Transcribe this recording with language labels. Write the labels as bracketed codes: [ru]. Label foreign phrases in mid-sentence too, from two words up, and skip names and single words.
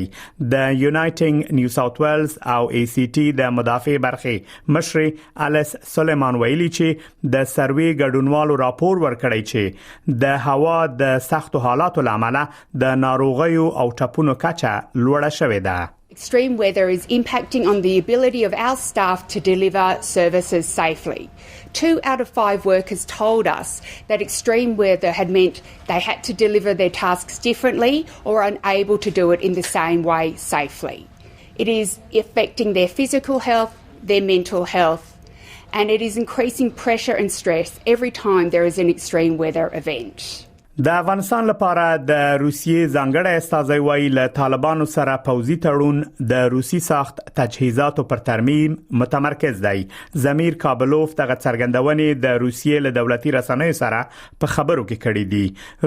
[ps] د یونایټډ نیو ساوث ویلز او ای سی ټي د مدافع برخې مشر الیس سلیمان ویلي چې د سروې ګډونوالو راپور ورکړی چې د هوا د سختو حالاتو لامل د ناروغیو او ټپونو کچه لوړه شوې ده. [en] Extreme weather is impacting on the ability of our staff to deliver services safely. 2 out of 5 workers told us that extreme weather had meant they had to deliver their tasks differently or unable to do it in the same way safely. It is affecting their physical health, their mental health, and it is increasing pressure and stress every time there is an extreme weather event. [ps] د افغانستان لپاره د روسیې ځانګړی استازی وایي له طالبانو سره پوځي تړون د روسي ساخت تجهیزاتو پر ترمیم متمرکز دی. ضمیر کابلوف دغه څرګندونې د روسیې له دولتي رسنیو سره په خبرو کې کړې دي.